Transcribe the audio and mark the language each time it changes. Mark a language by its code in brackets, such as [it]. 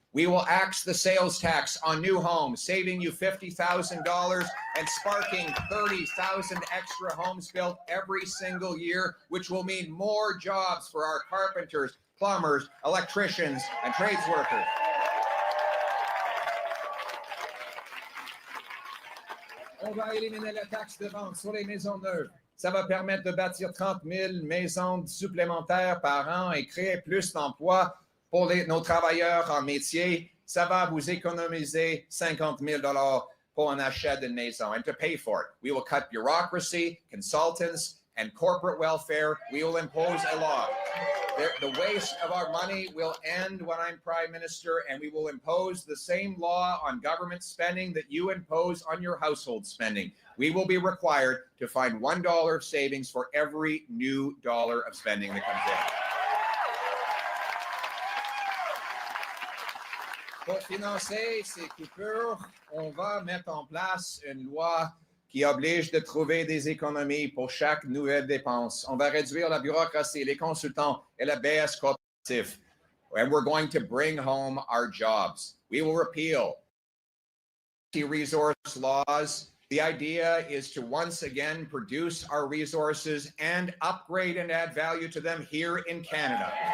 [en] We will axe the sales tax on new homes, saving you $50,000 and sparking 30,000 extra homes built every single year, which will mean more jobs for our carpenters, plumbers, electricians, and trades workers. [fr] On va éliminer la taxe de vente sur les maisons neuves. Ça va permettre de bâtir 30 000 maisons supplémentaires par an et créer plus d'emplois pour nos travailleurs en métier. Ça va vous économiser 50 000 pour un achat d'une maison. [en] And to pay for it, we will cut bureaucracy, consultants, and corporate welfare. We will impose a law. The waste of our money will end when I'm Prime Minister, and we will impose the same law on government spending that you impose on your household spending. We will be required to find $1 of savings for every new dollar of spending that comes in. [fr] Pour financer ces coupures, on va mettre en place une loi qui oblige de trouver des économies pour chaque nouvelle dépense. On va réduire la bureaucratie, les consultants et la BS coopérative. [en] And we're going to bring home our jobs. We will repeal resource laws. The idea is to once again produce our resources and upgrade and add value to them here in Canada.